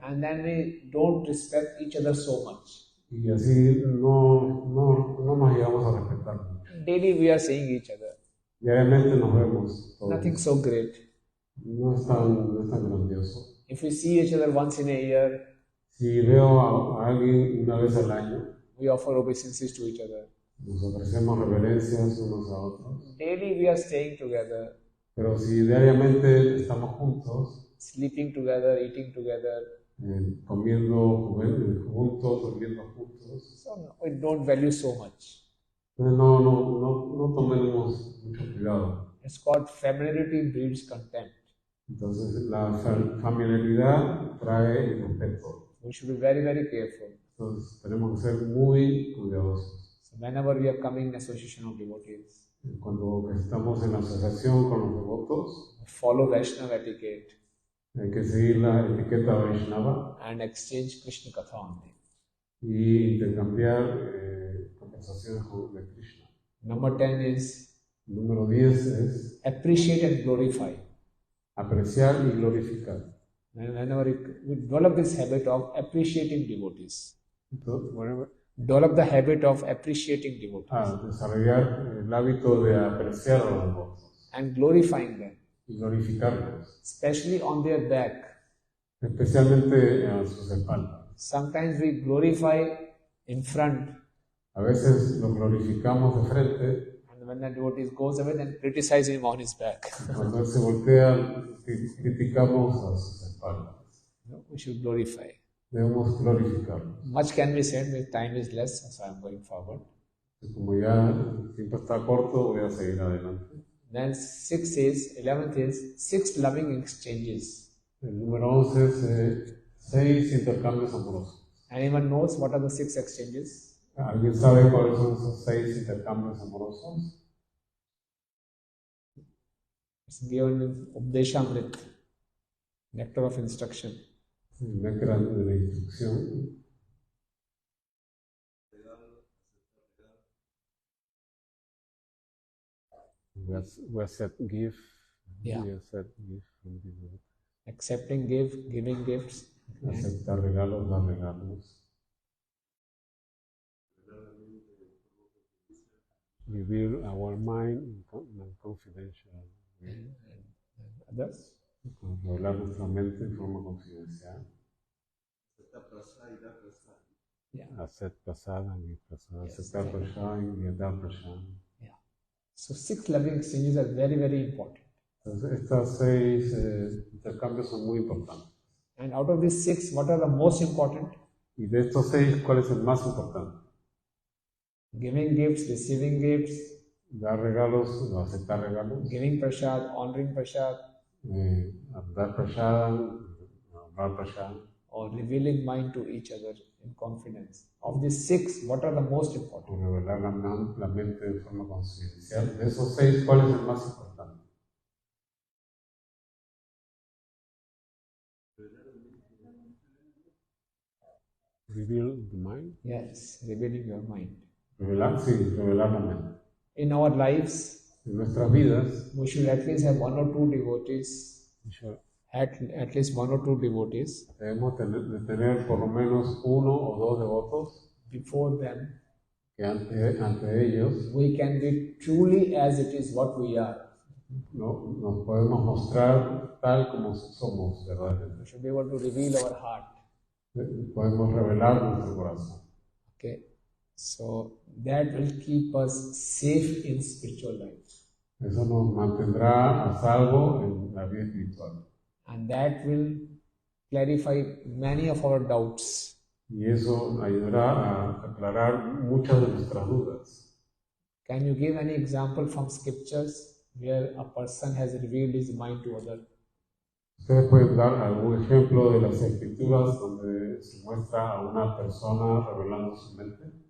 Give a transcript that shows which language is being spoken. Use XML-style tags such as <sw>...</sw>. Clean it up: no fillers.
<en>And then we don't respect each other so much.</en> <es>Y así no nos llegamos a respetar mucho.</es> <en>Daily we are seeing each other.</en> <es>Diariamente nos vemos todos.</es> <en>Nothing so great.</en> <es>No es tan grandioso.</es> <en>If we see each other once in a year,</en> <es>si veo a alguien una vez al año,</es> <en>we offer obeisances to each other.</en> <es>Nos ofrecemos reverencias unos a otros.</es> <en>Daily we are staying together.</en> <es>Pero si diariamente estamos juntos,</es> <en>sleeping together, eating together,</en> <es>comiendo juntos, durmiendo juntos,</es> <en>so we don't value so much.</en> <es>No tomemos mucho cuidado.</es> <en>It's called familiarity breeds contempt.</en> <es>Entonces la familiaridad trae respeto.</es> <en>we should be very, very careful.</en> <es>Entonces tenemos que ser muy cuidadosos.</es> <en>So whenever we are coming in Association of Devotees,</en> <es>Cuando estamos en asociación con los devotos,</es> <en>follow Vaishnava etiquette</en> <es>hay que seguir la etiqueta Vaishnava</es> <en>and exchange Krishna Katha only.</en> <es>y intercambiar conversaciones de Krishna.</es> <en>Number 10 is</en> <es>Número 10 es</es> <en>appreciate and glorify.</en> <es>apreciar y glorificar.</es> <en>And whenever we develop this habit of appreciating devotees,</en> <es>Entonces,</es> <en>develop the habit of appreciating devotees</en> <es>desarrollar el hábito de apreciar a los devotos</es> <en>and glorifying them,</en> <es>y glorificarlos,</es> <en>especially on their back.</en> <es>especialmente a sus espaldas.</es> <en>Sometimes we glorify in front,</en> <es>A veces los glorificamos de frente,</es> <en>and when the devotee goes away, then criticize him on his back.</en> <es>cuando él se voltea, criticamos a sus espaldas.</es> <en>No, we should glorify.</en> <es>Debemos glorificarlos.</es> <en>Much can be said, but time is less, so I am going forward.</en> <es>Como ya el tiempo está corto, voy a seguir adelante.</es> <en>Then 11th is 6 loving exchanges.</en> <es>El número 11 es 6 intercambios amorosos.</es> <en>Anyone knows what are the 6 exchanges?</en> <es>¿Alguien sabe cuáles son esos 6 intercambios amorosos?</es> <en>It's given in Updeshamrit, nectar of instruction.</en> <es>El néctar de la instrucción.</es> <en>We accept give. Yeah. We accept give from the Accepting, giving gifts.</en> <es>aceptar regalos, dar regalos.</es> <en>Reveal our mind in confidential. And others.</en> <es>Revelar nuestra mente en forma confidencial.</es> <en>Yeah.</en> <es>Hacer pasada y pasada. Aceptar prasad y dar prasad.</es> <en>Yeah. So 6 loving exchanges are very, very important.</en> <es>Entonces, estas 6 intercambios son muy importantes.</es> <en>And out of these 6, what are the most important?</en> <es>Y de estos 6, ¿cuál es el más importante?</es> <en>Giving gifts, receiving gifts,</en> <es>Dar regalos o aceptar regalos.</es> <en>giving prasad, honoring prasad,</en> <es>Dar prasad, honrar prasad.</es> <en>or revealing mind to each other in confidence. Of these 6, what are the most important?</en> <es>O revelar la mente de forma confidencial. De esos 6, ¿cuál es el más importante?</es> <en>Reveal the mind. Yes, revealing your mind.</en> <es>Revelar, sí, revelar la mente.</es> <en>In our lives,</en> <es>En nuestras vidas,</es> <en>we should at least have 1 or 2 devotees, at least 1 or 2 devotees.</en> <es>debemos de tener por lo menos 1 o 2 devotos</es> <en>Before them,</en> <es>que ante ellos</es> <en>we can be truly as it is what we are.</en> <es>nos podemos mostrar tal como somos, ¿verdad?</es> <en>We should be able to reveal our heart.</en> <es>Podemos revelar nuestro corazón.</es> <en>Okay, so that will keep us safe in spiritual life,</en> <es>Eso nos mantendrá a salvo en la vida espiritual.</es> <en>and that will clarify many of our doubts.</en> <es>Y eso ayudará a aclarar muchas de nuestras dudas.</es> <en>Can you give any example from scriptures where a person has revealed his mind to others?</en> <es>¿Ustedes pueden dar algún ejemplo de las escrituras donde se muestra a una persona revelando su mente?</es>